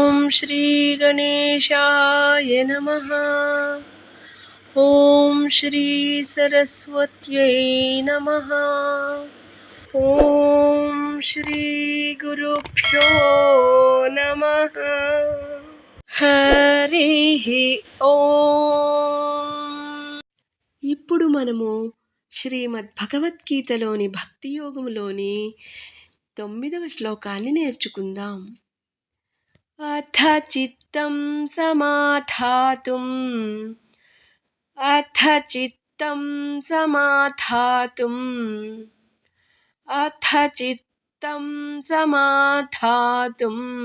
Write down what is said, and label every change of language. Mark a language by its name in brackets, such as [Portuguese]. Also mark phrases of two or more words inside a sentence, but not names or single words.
[Sanskrit] श्री गणेशाय नमः। ॐ श्री सरस्वत्यै नमः। ॐ श्री गुरुभ्यो नमः। हरिः ఓం. [Telugu] ఇప్పుడు మనము శ్రీమద్ భగవద్గీతలోని భక్తి యోగములోని 9వ శ్లోకాన్ని నేర్చుకుందాం. [Sanskrit] అథ చిత్తం సమాధాతుం అథ చిత్తం సమాధాతుం అథ చిత్తం సమాధాతుం